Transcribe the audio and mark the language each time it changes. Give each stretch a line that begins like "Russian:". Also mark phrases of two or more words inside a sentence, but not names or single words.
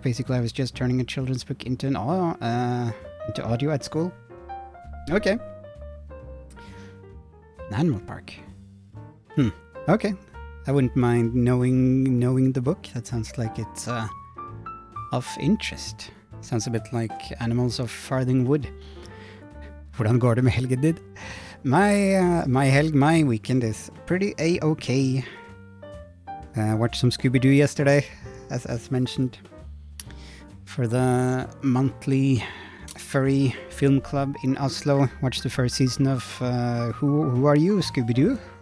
English: Basically, I was just turning a children's book into into audio at school. Okay. An animal park. Okay. I wouldn't mind knowing the book. That sounds like it's of interest. Sounds a bit like Animals of Farthing Wood.
Norwegian: Hvordan går det med helgen din?
English: My weekend is pretty a-okay. Watched some Scooby-Doo yesterday, as mentioned, for the monthly furry film club in Oslo. Watched the first season of Who Are You, Scooby-Doo?